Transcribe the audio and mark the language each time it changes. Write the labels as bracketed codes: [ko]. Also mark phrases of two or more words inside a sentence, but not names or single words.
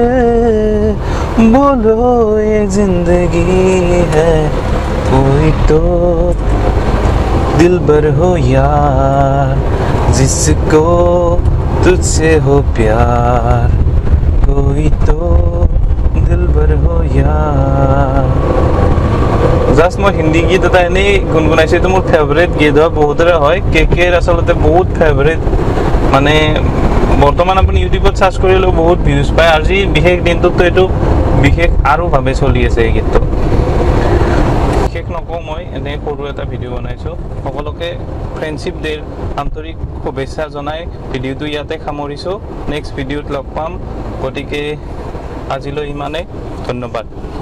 [hi] बोलो ये जिंदगी है कोई तो दिलबर हो यार जिसको तुझसे हो प्यार कोई तो दिलबर हो यार জাস্ট মই [as] হিন্দী গীত এটা এনেই গুণগুণাইছো এইটো মোৰ ফেভাৰিট গীত হয় বহুতৰে হয় কেকেৰ আসলতে বহুত ফেভাৰিট মানে বৰ্তমান আপুনি ইউটিউবত সাৰ্চ কৰিলেও বহুত ভিউজ পায় আজি বিশেষ দিনটোত এইটো বিশেষ আৰু ভাবে চলি আছে এই গীতটো বিশেষ নকওঁ মই এনে সৰু এটা ভিডিও বনাইছো সকলোকে [en] friendship day's [as] আন্তৰিক শুভেচ্ছা জনাই ভিডিওটো ইয়াতে সামৰিছো [en] next video [as] লগ পাম গতিকে আজিলৈ ইমানে ধন্যবাদ